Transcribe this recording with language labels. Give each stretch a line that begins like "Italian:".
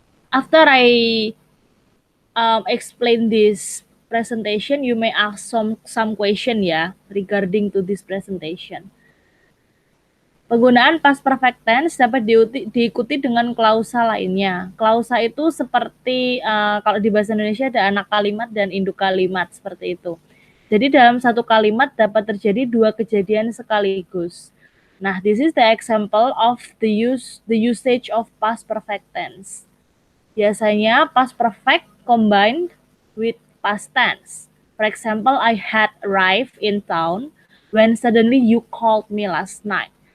English: After I explain this presentation, you may ask some question ya regarding to this presentation.
Indonesian: Penggunaan past perfect tense dapat diikuti dengan klausa lainnya. Klausa itu seperti kalau di bahasa Indonesia ada anak kalimat dan induk kalimat seperti itu. Jadi dalam satu kalimat dapat terjadi dua kejadian sekaligus.
English: Nah, this is the example of the usage of past perfect tense. Biasanya past perfect combined with past tense. For example, I had arrived in town when suddenly you called me last night.